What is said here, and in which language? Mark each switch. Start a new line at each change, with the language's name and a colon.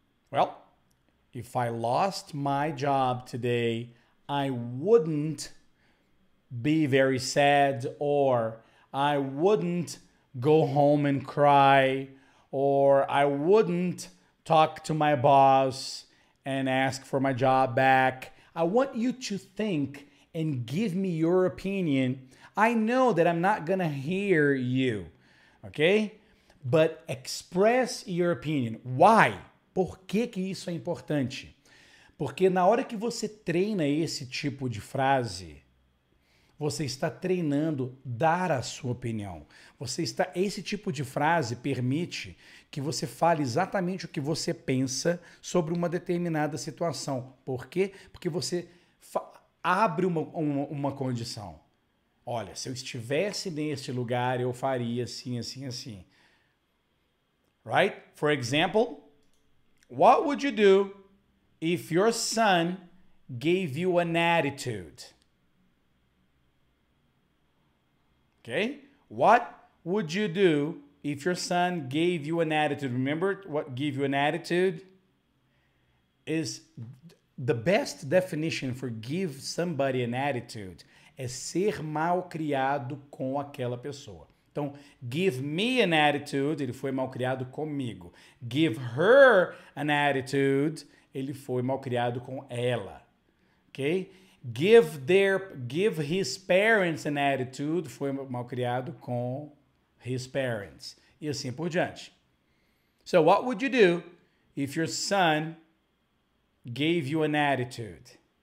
English: Well, if I lost my job today, I wouldn't be very sad, or I wouldn't go home and cry, or I wouldn't talk to my boss and ask for my job back. I want you to think and give me your opinion. I know that I'm not going to hear you, okay? But express your opinion. Why?
Portuguese: Por que que isso é importante? Porque na hora que você treina esse tipo de frase, você está treinando dar a sua opinião. Esse tipo de frase permite que você fale exatamente o que você pensa sobre uma determinada situação. Por quê? Porque você abre uma condição. Olha, se eu estivesse neste lugar, eu faria assim, assim, assim.
English: Right? For example, what would you do if your son gave you an attitude? Okay? What would you do if your son gave you an attitude? Remember what give you an attitude is the best definition for give somebody an attitude
Portuguese: é ser mal criado com aquela pessoa. Então,
English: give me an attitude,
Portuguese: ele foi mal criado comigo.
English: Give her an attitude,
Portuguese: ele foi mal criado com ela. Ok?
English: Give his parents an attitude,
Portuguese: foi mal criado com
English: his parents.
Portuguese: E assim por diante.
English: So, what would you do if your son gave you an attitude?